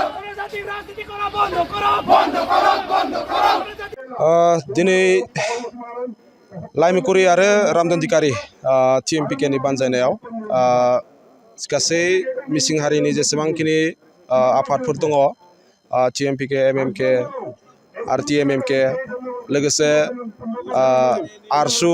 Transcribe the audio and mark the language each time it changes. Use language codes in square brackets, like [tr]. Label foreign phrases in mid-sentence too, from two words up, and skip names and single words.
[bn] রাজনীতি করা বন্ধ করো, বন্ধ করো, বন্ধ করো। [brx] दिनै लाइमुकुरि आरो रामदन्दिकारि TMPK नि बानजायनायाव गासै मिसिं हारिनि जेसेबांखिनि आफादफोर दङ TMPK, MMK, RTMMK लोगोसे आरसु